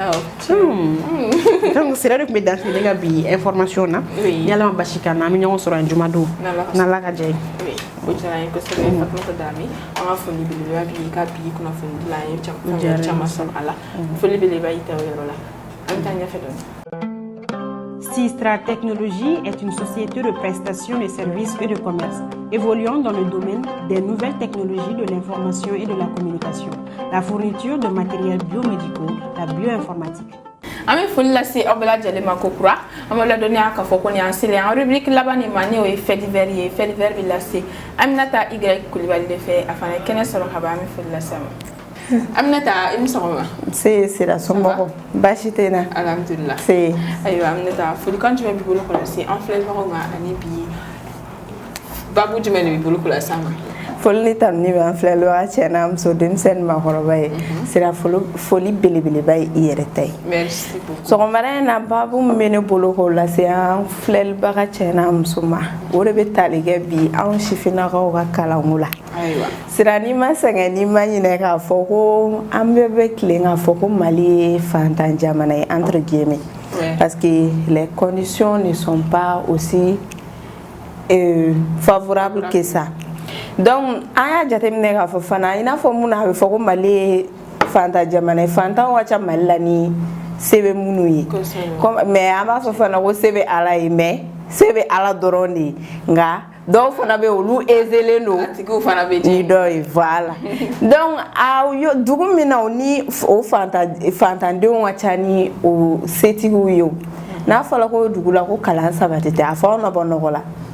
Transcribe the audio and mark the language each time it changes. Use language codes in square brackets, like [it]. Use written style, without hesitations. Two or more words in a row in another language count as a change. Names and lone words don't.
[bm] Donc sira de tun bɛ dan ne ka bi information na ni Ala ma basi kan na an bɛ ɲɔgɔn sɔrɔ yan juma don n'Ala ka jɛ ye. O diyara n ye kosɛbɛ Fatumata Dami an ka foli belebeleba b'i ka bi kunnafoni dila an ye caman sɔrɔ a la foli belebeleba y'i ta o yɔrɔ la an bɛ taa ɲɛfɛ dɔɔni. [fr] Sistra Technologies est une société de prestation de services et de commerce évoluant dans le domaine des nouvelles technologies de l'information et de la communication, la fourniture de matériels biomédicaux, la bioinformatique. [bm] An bɛ foli lase aw bɛɛ lajɛlen ma ko kura an bɛ ladɔnniya k'a fɔ ko nin y'an selen an rubrique laban nin ma n'o ye [fr] fait divers [bm] ye [fr] fait divers [bm] bɛ lase Aminata Y Kulibali de fɛ a fana ye kɛnɛ sɔrɔ ka ban an bɛ foli lase a ma. Aminata i ni sɔgɔma. Sira somɔgɔw baasi tɛ n na. Alhamdulillah. Ayiwa Aminata folikan jumɛn b'i bolo k'o lase an filɛbagaw ma ani bi baabu jumɛn de b'i bolo k'o lase an ma. Foli ta ni bɛ an filɛbaga cɛ n'a muso denmisɛnnin maakɔrɔba ye sira foli belebeleba ye i yɛrɛ ta ye. [fr] Merci beaucoup. [bm] Sɔgɔmada in na baabu min bɛ ne bolo k'o lase an filɛbaga cɛ n'a muso ma o de bɛ tali kɛ bi anw sifinnakaw ka kalanko la. Ayiwa. Sira n'i ma sɛgɛn n'i ma ɲinɛ k'a fɔ ko an bɛɛ bɛ tilen k'a fɔ ko Mali ye fantan jamana ye [fr] entre guillemets parce que les conditions ne sont pas aussi favorables que ça. [bm] donc aya jateminɛ k'a fɔ fana i n'a fɔ mun na a bɛ fɔ ko Mali ye fanta jamana ye fantanw ka ca Mali la ni se bɛ minnu ye mais an b'a fɔ fana ko se bɛ Ala ye mais se bɛ Ala dɔrɔn de ye nka dɔw fana bɛ olu ezelen don ni dɔ ye [fr] voilà donc [bm] dugu min na ni o fantandenw ka ca ni o setigiw ye n'a fɔra ko dugu la ko kalan sabati tɛ a fɔ aw na bɔ nɔgɔ la